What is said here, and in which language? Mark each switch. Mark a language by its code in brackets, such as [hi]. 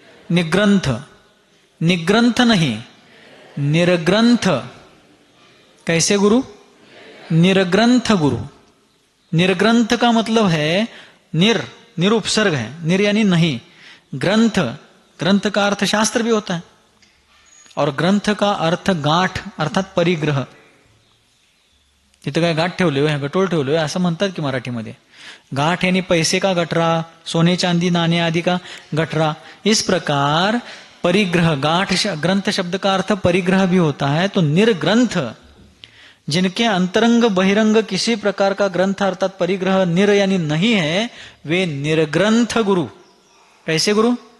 [hi] निग्रंथ, निग्रंथ नहीं, निर्ग्रंथ। कैसे गुरु? निर्ग्रंथ गुरु। निर्ग्रंथ का मतलब है निरुपसर्ग है, निर यानी नहीं, ग्रंथ, ग्रंथ का अर्थ शास्त्र भी होता है, और ग्रंथ का अर्थ गाठ अर्थात परिग्रह। [mr] तिथं काय गाठ ठेवले हो, गटोळ ठेवले हो असं म्हणतात की मराठीमध्ये। [hi] गाठ यानी पैसे का गठरा, सोने चांदी नाणे आदि का गठरा। इस प्रकार परिग्रह, गाठ ग्रंथ शब्द का अर्थ परिग्रह भी होता है। तो निर्ग्रंथ जिनके अंतरंग बहिरंग किसी प्रकार का ग्रंथ अर्थात परिग्रह निर यानी नहीं है, वे निर्ग्रंथ गुरु। कैसे गुरु?